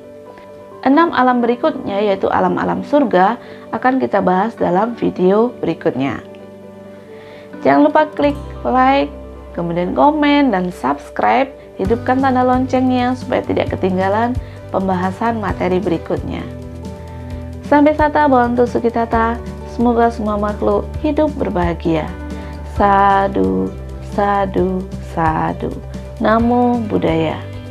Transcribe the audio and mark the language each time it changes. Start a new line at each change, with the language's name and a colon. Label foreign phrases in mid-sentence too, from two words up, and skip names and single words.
Indonesian: 6 alam berikutnya, yaitu alam-alam surga, akan kita bahas dalam video berikutnya. Jangan lupa klik like, kemudian komen dan subscribe, hidupkan tanda loncengnya supaya tidak ketinggalan pembahasan materi berikutnya.
Pali: Sampai sata bhavantu sukhitata,
Indonesian: semoga semua makhluk hidup berbahagia.
Pali: Sadhu, sadhu, sadhu. Namo Buddhaya.